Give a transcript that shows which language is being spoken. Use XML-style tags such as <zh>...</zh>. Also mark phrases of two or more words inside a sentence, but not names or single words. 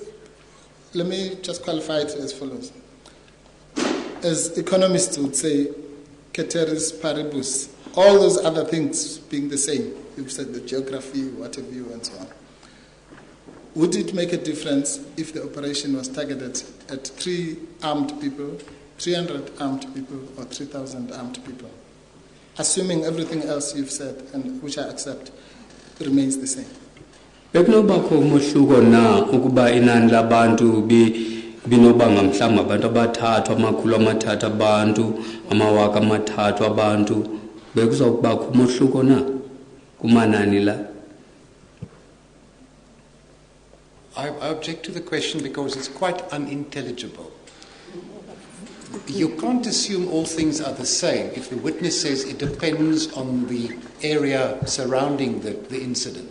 <en>Let me just qualify it as follows. As economists would say,</en> <la>ceteris paribus,</la> <en>all those other things being the same, you've said the geography, what have you, and so on. Would it make a difference if the operation was targeted at 300 armed people, or 3,000 armed people? Assuming everything else you've said, and which I accept, remains the same.</en> <nd>Bekunobakho umehluko na ukuba inani labantu binobanga mhlawumbe abantu abathathu amakhulu amathathu abantu amawaka amathathu abantu bekuzokubakho umehluko na kumanani la.</nd> <en>I object to the question because it's quite unintelligible. You can't assume all things are the same if the witness says it depends on the area surrounding the incident.</en>